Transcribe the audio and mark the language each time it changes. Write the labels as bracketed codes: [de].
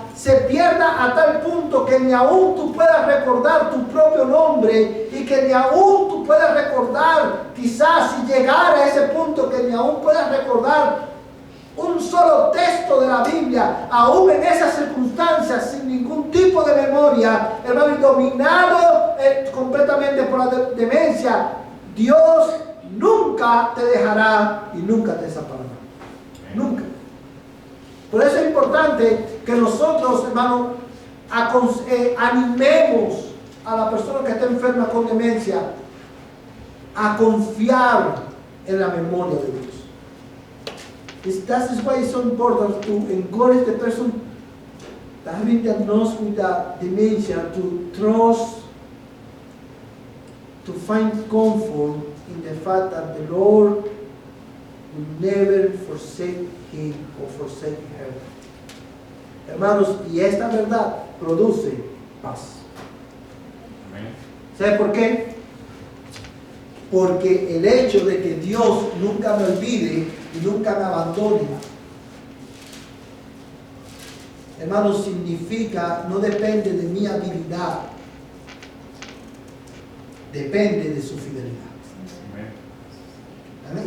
[es] se pierda a tal punto que ni aún tú puedas recordar tu propio nombre y que ni aún tú puedas recordar, quizás si llegara a ese punto que ni aún puedas recordar un solo texto de la Biblia, aún en esas circunstancias, sin ningún tipo de memoria, hermano, y dominado completamente por la demencia, Dios nunca te dejará y nunca te desamparará. Nunca. Por eso es importante que nosotros, hermano, animemos a la persona que está enferma con demencia a confiar en la memoria de Dios. [en] That is why it's so important to encourage the person that has been diagnosed with the dementia to trust, to find comfort in the fact that the Lord will never forsake him or forsake her. [es] Hermanos, y esta verdad produce paz. ¿Sabe por qué? Porque el hecho de que Dios nunca me olvide y nunca me abandone, hermanos, significa, no depende de mi habilidad, depende de su fidelidad. Amén.